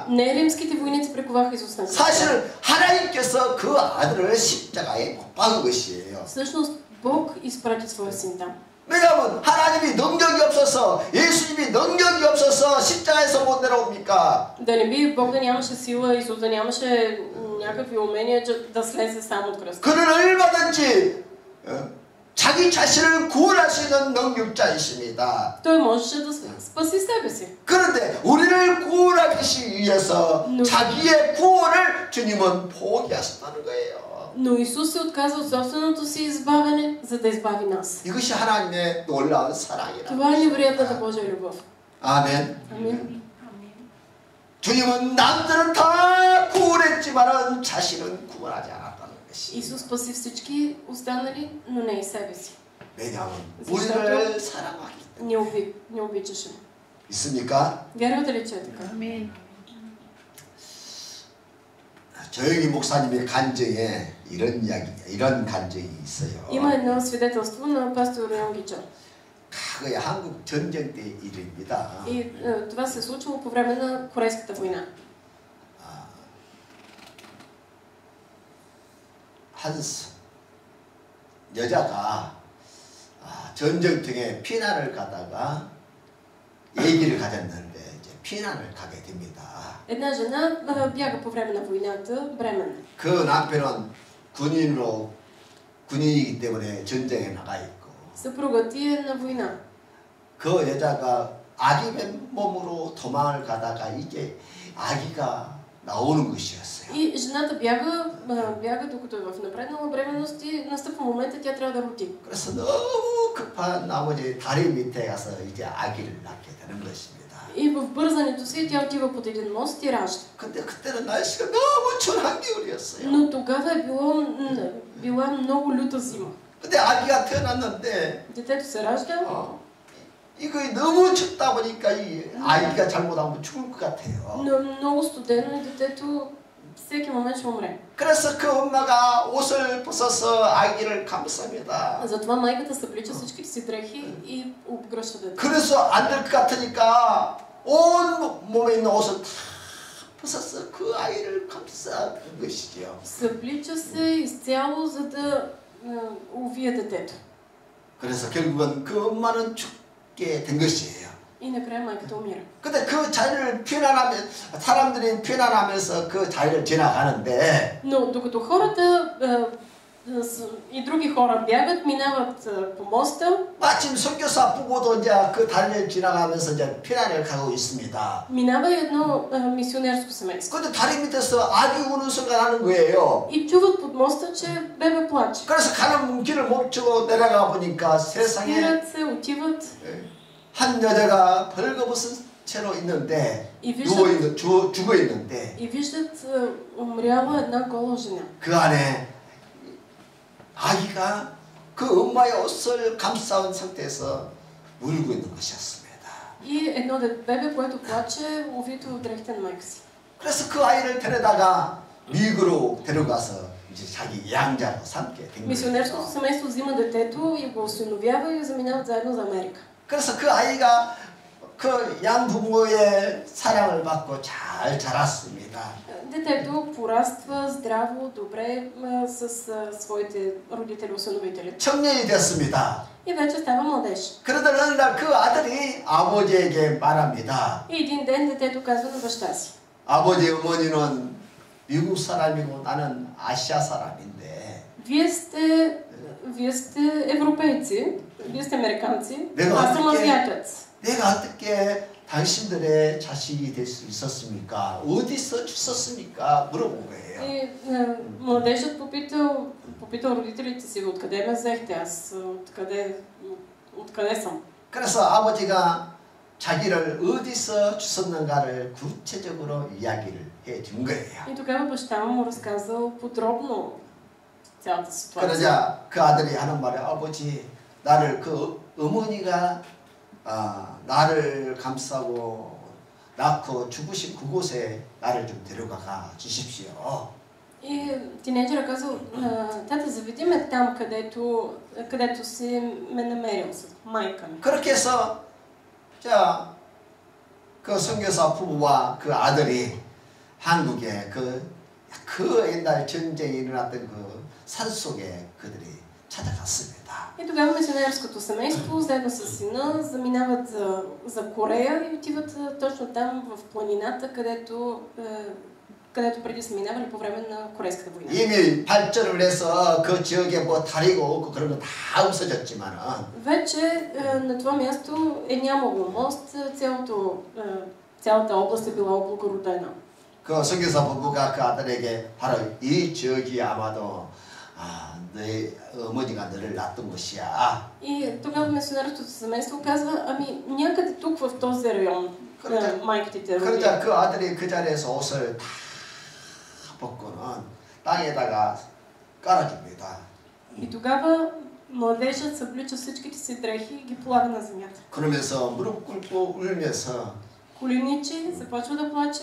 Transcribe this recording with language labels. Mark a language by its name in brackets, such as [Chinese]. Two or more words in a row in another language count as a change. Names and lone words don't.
[Bulgarian] Не римските войници приковаха Исус на кръста. [Korean] 사실 하나님께서 그 아들을 십자가에 못 박은 것이에요. [Bulgarian] Всъщност Бог изпрати своя син там. [Korean] 왜냐하면 하나님이 능력이 없어서, 예수님이 능력이 없어서 십자가에서 못 내려옵니까? [Bulgarian] Да не би Бог да нямаше сила, Исус да нямаше някакви умения да слезе сам от кръста. [Korean] 그는 얼마든지 자기 자신을 구원할 수 있는 능력자이십니다. [Bulgarian] Той можеше да спаси себе си. [Korean] 그런데 우리를 구원하기 위해서 자기의 구원을 주님은 포기하셨다는 거예요. [Bulgarian] Но Исус се отказа от собственото си избавяне, за да избави нас. [Korean] 이것이 하나님의 놀라운 사랑이라. [Bulgarian] Това е невероятната Божия любов. [Korean] 아멘. [Bulgarian] Амин. [Korean] 주님은 남들은 다 구원했지만은 자신은 구원하지 않았다는 것이. [Bulgarian] Исус спаси всички останали, но не и себе си. [Korean] 왜냐하면 우리를 사랑하기 때문에. [Bulgarian] Не обичаше. [Korean] 있습니까? [Bulgarian] Вярвате ли, че е така? [Korean] 조영희 목사님의 간증에 이런 간증이 있어요. [Bulgarian] Има едно свидетелство на пастор Йонги Чо. [Korean] 과거에 한국 전쟁 때 일입니다. [Bulgarian] И това се е случило по време на Корейската война. [Korean] 한 여자가 전쟁통에 피난을 가다가 얘기를 가졌는데 이제 피난을 가게 됩니다. [Bulgarian] Една жена бяга по време на войната, бременна. [Korean] 그 남편은 군인이기 때문에 전쟁에 나가 있고, [Bulgarian] Съпругът ти е на война. [Korean] 그 여자가 아기 몸으로 도망을 가다가 이제 아기가 나오는 것이었어요. [Bulgarian] И жената бяга докато е в напреднала бременност и настъпва момента, тя трябва да роди. [Korean] 그래서 너무 급한 나머지 다리 밑에 가서 이제 아기를 낳게 되는 것입니다. [Bulgarian] И в бързането си тя отива под един мост и ражда. [Korean] 근데 그때는 날씨가 너무 추운 한겨울이었어요. [Bulgarian] Но тогава е била много люта зима. [Korean] 근데 아기가 태어났는데 [Bulgarian] Детето се ражда. [Korean] 이거 너무 춥다 보니까 이 아기가 잘못하면 죽을 것 같아요. [Bulgarian] Но много студено и детето всеки момент ще умре. [Korean] 그래서 그 엄마가 옷을 벗어서 아기를 감쌉니다. [Bulgarian] Затова майката съблича всичките си дрехи и обгръща детето. [Korean] 그래서 안 될 것 같으니까 온 몸에 있는 옷을 다 벗어서 그 아이를 감싸는 것이죠. [Bulgarian] Съблича се изцяло, за да увие детето. [Korean] 그래서 결국은 그 엄마는 죽게 된 것이에요. [Bulgarian] И накрая майката умира. [Korean] 근데 그 자리를 사람들이 피난하면서 그 자리를 지나가는데, [Bulgarian] Но докато хората и други хора бягат, минават по моста. [Korean] 마침 선교사 부부도 이제 그 다리를 지나가면서 이제 피난을 가고 있습니다. [Bulgarian] Минава едно мисионерско семейство. [Korean] 근데 다리 밑에서 아기 우는 소리가 나는 거예요. [Bulgarian] И чуват под моста, че бебе плаче. [Korean] 그래서 가는 길을 멈추고 내려가 보니까 세상에 [Bulgarian] Спират се, отиват [Korean] 한 여자가 벌거벗은 채로 있는데 [Bulgarian] и [Korean] 죽어 있는데 [Bulgarian] и виждат умряла една гола жена. [Korean] 그 안에 아기가 그 엄마의 옷을 감싸온 상태에서 울고 있는 것이었습니다. [Bulgarian] И едно бебе, което плаче, увито от дрехите на майка си. [Korean] 그래서 그 아이를 데려다가 미국으로 데려가서 이제 자기 양자로 삼게 된 거예요. [Bulgarian] Мисионерското семейство взима детето и го осиновява и заминават заедно за Америка. [Korean] 그래서 그 아이가 그 양부모의 사랑을 받고 잘 자랐습니다. [Bulgarian] Детето пораства здраво, добре с своите родители-осиновители. [Korean] 청년이 됐습니다. [Bulgarian] И вече става младеж. [Korean] 그러던 어느 날 그 아들이 아버지에게 말합니다. [Bulgarian] И един ден детето казва на баща си: [Korean] 아버지 어머니는 미국 사람이고 나는 아시아 사람인데 [Bulgarian] Вие сте европейци, вие сте американци, [Korean] 내가 [Bulgarian] аз съм азиатец. [Korean] 내가 어떻게 당신들의 자식이 될 수 있었습니까? 어디서 주셨습니까? 물어본 거예요. [Bulgarian] И младежът попитал родителите си: откъде ме взехте, аз откъде съм? [Korean] 그래서 아버지가 자기를 어디서 주셨는가를 구체적으로 이야기를 해준 거예요. [Bulgarian] И тогава баща му разказал подробно цялата ситуация. [Korean] 그러자 그 아들이 하는 말이 아버지 나를 그 어머니가 나를 감싸고 낳고 죽으신 그곳에 나를 좀 데려가 주십시오. [Bulgarian] И тинейджерът казал: тата, заведи ме там, където си ме намерил с майка ми. [Korean] 그렇게 해서 그 선교사 부부와 그 아들이 한국에 그 옛날 전쟁이 일어났던 그 산속에 그들이 찾아갔습니다. [Bulgarian] И тогава мисионерското семейство, заедно с сина, заминават за Корея и отиват точно там в планината, където преди са минавали по време на Корейската война. [Korean] 이미 발전을 해서 그 지역에 뭐 다리가 없고 그런 거 다 없어졌지만은 [Bulgarian] Вече на това място нямало мост, цялата област е била облагородена. [Korean] 그 선교사 부부가 그 아들에게 바로 이 지역이 아마도 내 어머니가 너를 낳던 곳이야. [Bulgarian] И тогава мисионерското семейство казва: ами някъде тук в този район майка ти те роди. [Korean] 그러자 그 아들이 그 자리에서 옷을 다 벗고는 땅에다가 깔아줍니다. [Bulgarian] И тогава младежът съблича всичките си дрехи и ги полага на земята. [Korean] 그러면서 무릎 꿇고 울면서 [Bulgarian] Коленичи, започва да плаче